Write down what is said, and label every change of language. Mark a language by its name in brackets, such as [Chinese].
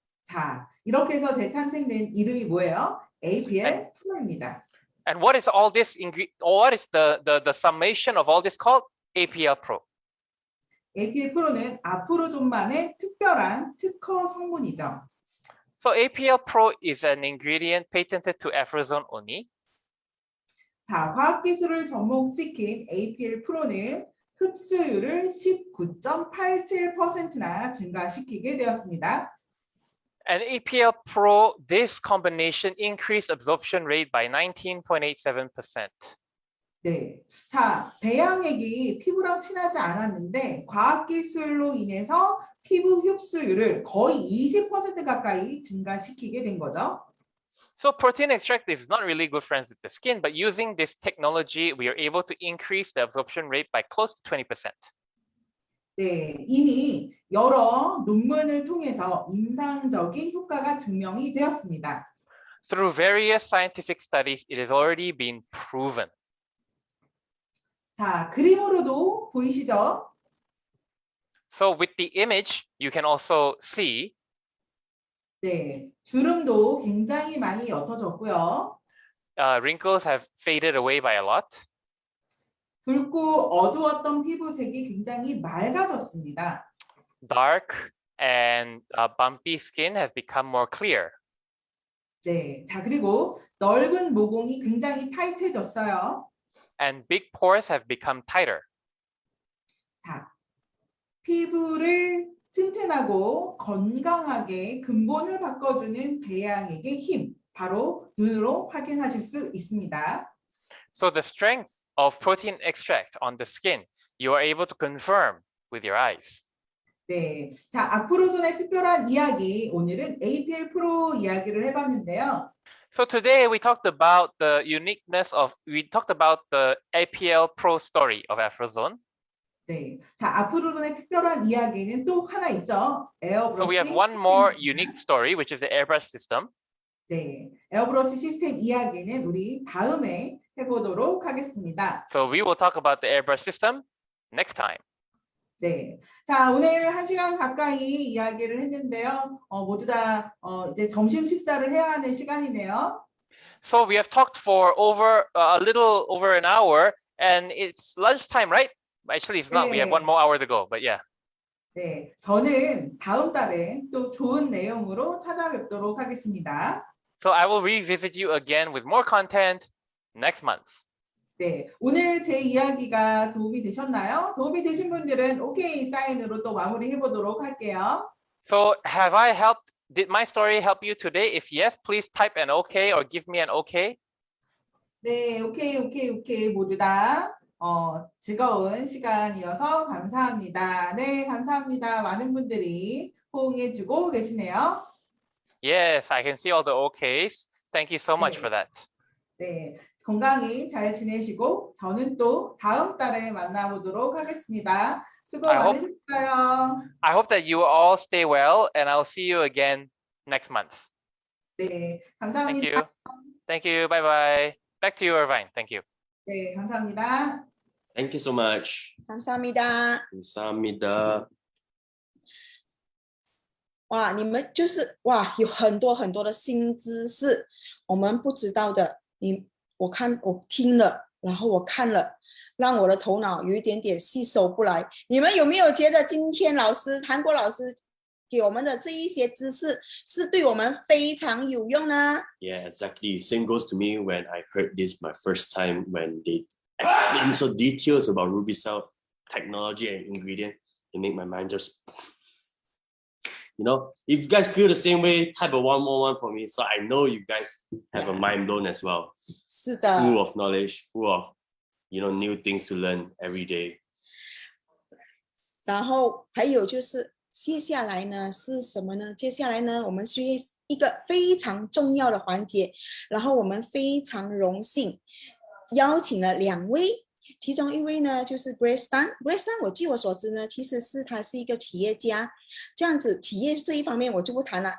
[Korean] 자, 이렇게 해서 재탄생된 이름이 뭐예요? APL 프로입니다. [English] And what is all this what is the summation of all this called? APL Pro. [Korean] APL 프로는 아프로존만의 특별한 특허 성분이죠. [English] So APL Pro is an ingredient patented to Afrozone only. [Korean] 자, 과학기술을 접목시킨 APL 프로는 흡수율을 19.87%나 증가시키게 되었습니다. [English] And APL Pro, this combination increased absorption rate by 19.87%. [Korean] 네, 자, 배양액이 피부랑 친하지 않았는데 과학기술로 인해서 피부 흡수율을 거의 20% 가까이 증가시키게 된 거죠. [English] So protein extract is not really good friends with the skin, but using this technology, we are able to increase the absorption rate by close to 20%. [Korean] 네, 이미 여러 논문을 통해서 임상적인 효과가 증명이 되었습니다. [English] Through various scientific studies, it has already been proven. [Korean] 자, 그림으로도 보이시죠? [English] So with the image, you can also see [Korean] 네, 주름도 굉장히 많이 옅어졌고요. [English] wrinkles have faded away by a lot. [Korean] 붉고 어두웠던 피부색이 굉장히 맑아졌습니다. [English] Dark and bumpy skin has become more clear. [Korean] 네, 자 그리고 넓은 모공이 굉장히 타이트해졌어요. [English] And big pores have become tighter. [Korean] 자, 피부를 튼튼하고 건강하게 근본을 바꿔주는 배양액의 힘, 바로 눈으로 확인하실 수 있습니다. [English] So the strength of protein extract on the skin, you are able to confirm with your eyes. [Korean] 네, 자 아프로존의 특별한 이야기, 오늘은 APL 프로 이야기를 해봤는데요. [English] So today we talked about the uniqueness of, we talked about the APL Pro story of Afrozone. [Korean] 네, 자 아프로존의 특별한 이야기는 또 하나 있죠. 에어브러시. [English] So we have one more unique story, which is the airbrush system. [Korean] 네, 에어브러시 시스템 이야기는 우리 다음에 해보도록 하겠습니다. [English] So we will talk about the airbrush system next time. [Korean] 네, 자 오늘 1시간 가까이 이야기를 했는데요. 모두 다 이제 점심 식사를 해야 하는 시간이네요. [English] So we have talked for over a little over an hour, and it's lunchtime, right? Actually, it's not. We have one more hour to go, but yeah. [Korean] 네, 저는 다음 달에 또 좋은 내용으로 찾아뵙도록 하겠습니다. [English] So I will revisit you again with more content next month. [Korean] 네, 오늘 제 이야기가 도움이 되셨나요? 도움이 되신 분들은 오케이 사인으로 또 마무리해 보도록 할게요. [English] So have I helped? Did my story help you today? If yes, please type an OK or give me an OK. [Korean] 네, 오케이 모두 다 즐거운 시간이어서 감사합니다. 네, 감사합니다. 많은 분들이 호응해주고 계시네요. [English] Yes, I can see all the OKs. Thank you so much [Korean] 네. [English] for that. [Korean] 네, 건강히 잘 지내시고 저는 또 다음 달에 만나보도록 하겠습니다. 수고 많으셨어요. [English] I hope that you all stay well, and I'll see you again next month. [Korean] 네, [English] Thank [Korean] 감사합니다. [English] you. Thank you. Bye bye. Back to you, Irvine. Thank you. [Korean] 네, 감사합니다. [English] Thank you so much. [Korean] 감사합니다. 감사합니다. [Chinese] 哇，你们就是哇，有很多很多的新知识，我们不知道的。我听了，然后我看了，让我的头脑有一点点吸收不来。你们有没有觉得今天韩国老师给我们的这一些知识是对我们非常有用呢？ [English] Yeah, exactly. Same goes to me when I heard this my first time when they explain so details about Ruby cell technology and ingredient. It make my mind just, you know, if you guys feel the same way, type a 111 for me. So I know you guys have a mind blown as well. [Chinese] 是的。 [English] Full of knowledge, full of, you know, new things to learn every day. [Chinese] 然后还有就是接下来呢是什么呢？接下来呢，我们需要一个非常重要的环节，然后我们非常荣幸邀请了2位，其中一位呢就是 Grace Tan。Grace Tan， 据我所知呢，其实他是一个企业家，这样子企业这一方面我就不谈了。